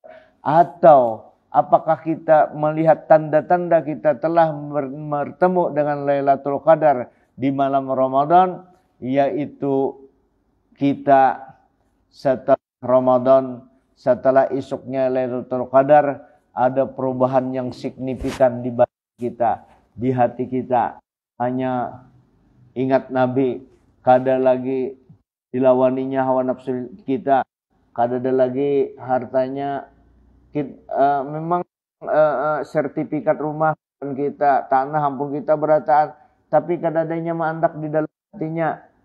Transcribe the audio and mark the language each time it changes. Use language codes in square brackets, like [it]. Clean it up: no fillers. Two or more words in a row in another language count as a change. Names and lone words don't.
[bjn] Atau apakah kita melihat tanda-tanda kita telah bertemu dengan Lailatul Qadar di malam Ramadan, yaitu kita setelah Ramadan, setelah esoknya Lailatul Qadar, ada perubahan yang signifikan di batin kita, di hati kita. Hanya ingat Nabi, kada lagi dilawaninya hawa nafsu kita, kada ada lagi hartanya. Memang sertifikat rumah kita, tanah ampun kita berataan, tapi kada adanya mandak di dalam hatinya.